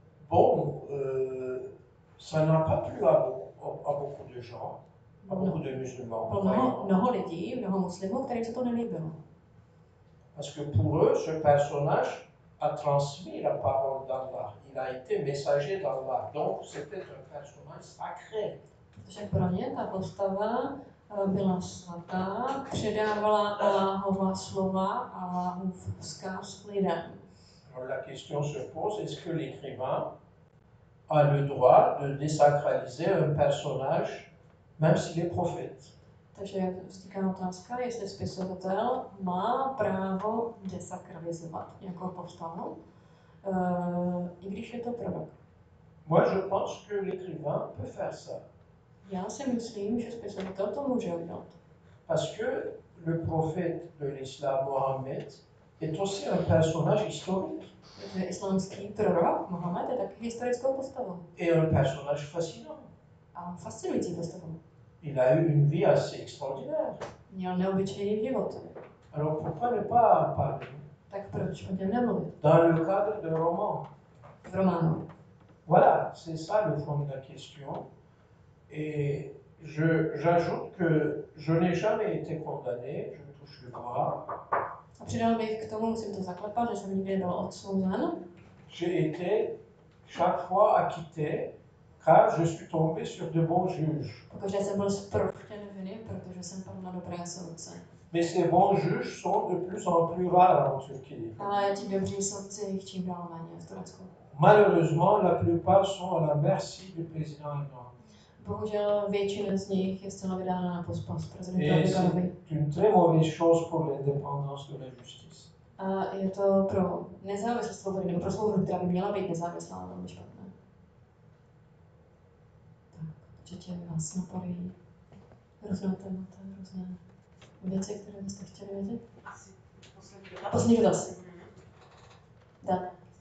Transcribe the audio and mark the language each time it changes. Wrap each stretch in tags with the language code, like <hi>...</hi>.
<fr>Bon, ça n'a pas plu à beaucoup de gens, à beaucoup de musulmans.</fr> <cs>Mnoho lidí, mnoho muslimů, kterým se to nelíbilo.</cs> <fr>Parce que pour eux, ce personnage a transmis la parole d'Allah. Il a été messager d'Allah. Donc, c'était un personnage sacré.</fr> <cs>Protože pro ně ta postava byla svatá, předávala Allahova slova a Allahův vzkaz lidem.</cs> <fr>Alors la question se pose, est-ce que l'écrivain a le droit de désacraliser un personnage, même s'il est prophète?</fr> <cs>Takže vzniká otázka, jestli spisovatel má právo desakralizovat nějakou postavu, i když je to prorok.</cs> <fr>Moi, je pense que l'écrivain peut faire ça.</fr> <cs>Já si myslím, že spisovatel to může udělat.</cs> <fr>Parce que le prophète de l'islam, Mohammed, est aussi un personnage historique.</fr> <cs>Protože islámský prorok, Mohamed, je taky historickou postavou.</cs> <fr>Et un personnage fascinant.</fr> <cs>A fascinující postavou.</cs> <fr>Il a eu une vie assez extraordinaire.</fr> <cs>Měl neobyčejný život.</cs> <fr>Alors pourquoi ne pas parler?</fr> <cs>Tak proč o něm nemluvit?</cs> <fr>Dans le cadre d'un roman.</fr> <cs>V románu.</cs> <fr>Voilà, c'est ça le fond de la question. Et j'ajoute que je n'ai jamais été condamné, je touche le bois.</fr> <cs>A přidal bych k tomu, musím to zaklepat, že jsem nikdy nebyl odsouzen.</cs> <fr>J'ai été chaque fois acquitté, car je suis tombé sur de bons juges.</fr> <cs>Pokaždé jsem byl zproštěn viny, protože jsem padl na dobré soudce.</cs> <fr>Mais ces bons juges sont de plus en plus rares en Turquie.</fr> <cs>Ale ti dobří soudci jich čím dál méně v Turecku.</cs> <fr>Malheureusement, la plupart sont à la merci du président Erdogan.</fr> <cs>Bohužel většina z nich je zcela vydána na pospas prezidentu</cs> <fr>Et</fr> <cs>Erdoganovi.</cs> <fr>c'est une très mauvaise chose pour l'indépendance de la justice.</fr> <cs>A je to pro nezávislost svobody, nebo pro svobodu, která by měla být nezávislá, velmi špatné. Tak, určitě vás napadají různé témata, různé věci, které byste chtěli vědět. Poslední dotaz. Tak.</cs>